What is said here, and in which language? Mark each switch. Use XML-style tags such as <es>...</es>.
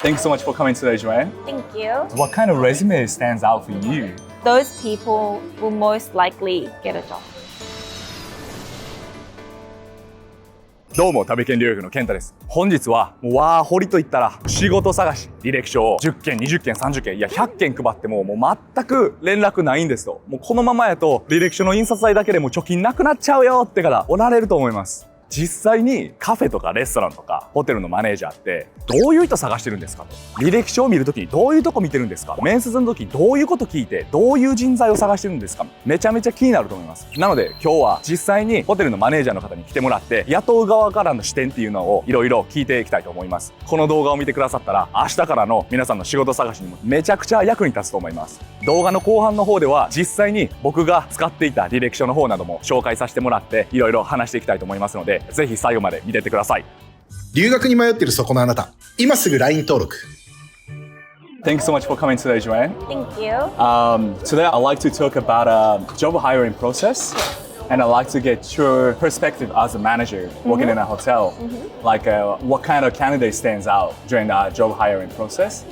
<en>Thank you so much for coming today, Joanne. Thank you. What kind of resume stands out for you? Those people will most likely get a job.</en> <ja>どうも、旅研留学の健太です。本日はワーホリといったら仕事探し、履歴書を10件、20件、30件、いや100件配っても全く連絡ないんですと。もうこのままやと履歴書の印刷代だけでも貯金なくなっちゃうよって方おられると思います。実際にカフェとかレストランとかホテルのマネージャーってどういう人探してるんですかと。履歴書を見るときにどういうとこ見てるんですか。面接の時にどういうこと聞いてどういう人材を探してるんですか。めちゃめちゃ気になると思います。なので今日は実際にホテルのマネージャーの方に来てもらって雇う側からの視点っていうのをいろいろ聞いていきたいと思います。この動画を見てくださったら明日からの皆さんの仕事探しにもめちゃくちゃ役に立つと思います。動画の後半の方では実際に僕が使っていた履歴書の方なども紹介させてもらっていろいろ話していきたいと思いますので、ぜひ最後まで見てってください。留学に迷っているそこのあなた、今すぐ LINE 登録。</ja> <en>Thank you so much for coming today, Joanne. Thank you. Today I'd like to talk about a job hiring process, and I'd like to get your perspective as a manager working in a hotel. Like what kind of candidate stands out during the job hiring process?</en>